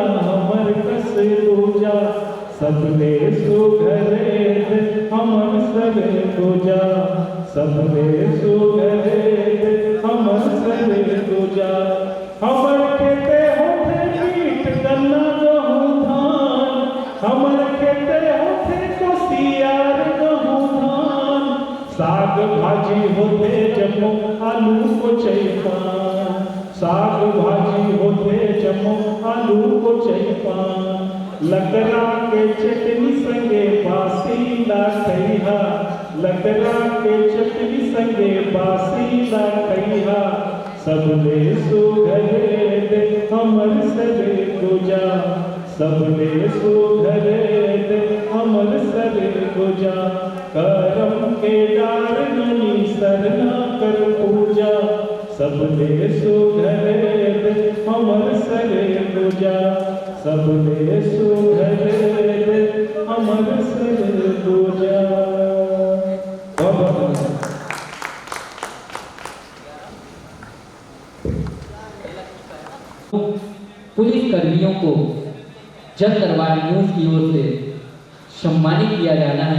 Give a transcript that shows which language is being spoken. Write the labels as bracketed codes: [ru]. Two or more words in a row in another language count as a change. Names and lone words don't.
[sgj] हमर कस दूजा, सबले सुघर दे हमर सरगुजा, सबले सुघर दे हमर सरगुजा, हमर खेते होते मीठ गन्ना गहूँ धान, हमर खेते होते कोसियार गहूँ धान, साग भाजी होते जमो आलू को चैपान, साग भाजी होते जमो आलू को चैपान, लकड़ा के चटनी संगे बासी ला खैहा, लकड़ा के चटनी संगे बासी ला खैहा, सबले सुघर दे हमर सरगुजा, सबले सुघर दे हमर सरगुजा, करम के डार मुनि सरना कर पूजा, सबले सुघर दे हमर सरगुजा, सबले सुघर दे हमर सरगुजा। [hi] पुलिस कर्मियों को जन दरबार न्यूज की ओर से सम्मानित किया जाना है।